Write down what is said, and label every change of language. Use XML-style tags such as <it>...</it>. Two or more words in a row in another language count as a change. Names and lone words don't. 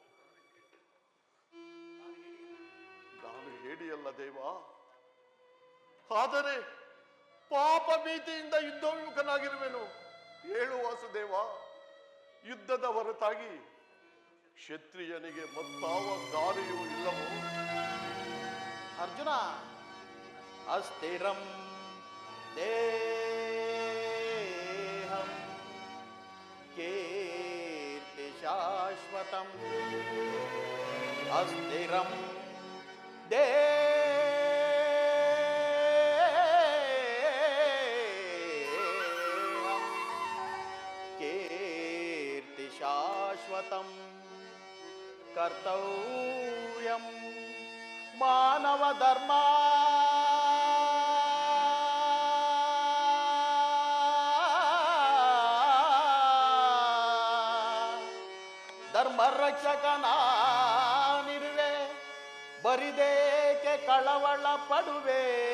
<kn>ನಾನು ಹೇಳಿಯಲ್ಲ ದೇವ, ಆದರೆ ಪಾಪ ಭೀತಿಯಿಂದ ಯುದ್ಧೋನ್ಮುಖನಾಗಿರುವೆನು. ಹೇಳು ವಾಸುದೇವ, ಯುದ್ಧದ ಹೊರತಾಗಿ ಕ್ಷತ್ರಿಯನಿಗೆ ಮತ್ತಾವ ದಾರಿಯೂ ಇಲ್ಲವೋ?</kn> <sa>ಅರ್ಜುನ, ಅಸ್ಥಿರಂ ದೇಹಂ ಕೀರ್ತಿ ಶಾಶ್ವತಂ. ಅಸ್ಥಿರಂ ದೇಹಂ ಕೀರ್ತಿ ಶಾಶ್ವತಂ. ಕರ್ತವ್ಯಂ ಮಾನವ ಧರ್ಮ.</sa> <kn>ಧರ್ಮ ರಕ್ಷಕನಾನಿರುವೆ, ಬರಿದೇಕೆ ಕಳವಳ ಪಡುವೆ.</kn>